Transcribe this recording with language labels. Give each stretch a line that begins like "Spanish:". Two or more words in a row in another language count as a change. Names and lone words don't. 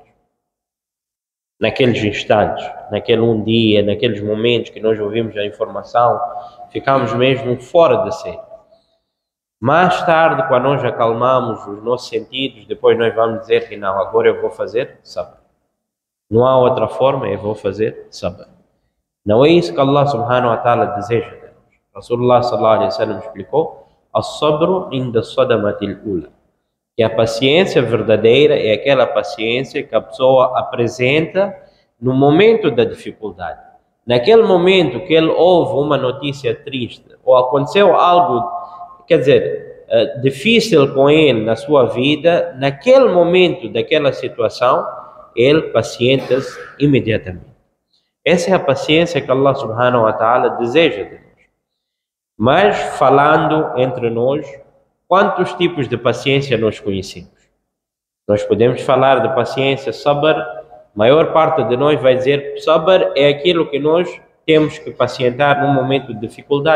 Portuguese: Naqueles instantes, naquele um dia, naqueles momentos que nós ouvimos a informação, ficamos mesmo fora de si. Mais tarde, quando nós acalmamos os nossos sentidos, depois nós vamos dizer que não, agora eu vou fazer sabr. Não há outra forma, eu vou fazer sabr. Não é isso que
Arabic: الله سبحانه وتعالى
Portuguese: deseja de nós.
Arabic: رسول الله صلى الله عليه وسلم explicou: الصبر عند الصدمة الأولى.
Portuguese: Que a paciência verdadeira é aquela paciência que a pessoa apresenta no momento da dificuldade. Naquele momento que ele ouve uma notícia triste ou aconteceu algo, difícil com ele na sua vida, naquele momento daquela situação, ele pacienta-se imediatamente. Essa é a paciência que
Arabic: الله سبحانه وتعالى
Portuguese: deseja de nós. Mas, falando entre nós, quantos tipos de paciência nós conhecemos? Nós podemos falar de paciência, sabr. A maior parte de nós vai dizer sabr é aquilo que nós temos que pacientar num momento de dificuldade.